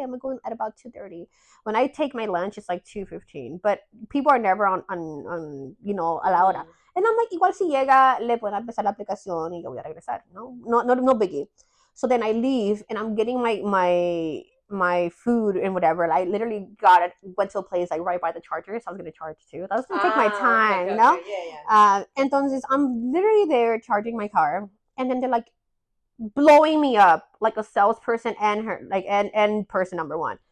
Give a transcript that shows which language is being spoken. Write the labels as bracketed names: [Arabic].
[English] I'm gonna go in at about 2:30. When I take my lunch, it's like 2:15. But people are never on [Spanish] a la hora. [English] And I'm like, [Spanish] igual si llega, le puedo empezar la aplicación y yo voy a regresar. [English] No biggie. So then I leave and I'm getting my food and whatever. I literally went to a place like right by the charger, so I was gonna charge too. I was gonna take my time, you know? Yeah. Entonces I'm literally there charging my car, and then they're like blowing me up like a salesperson and person number 1.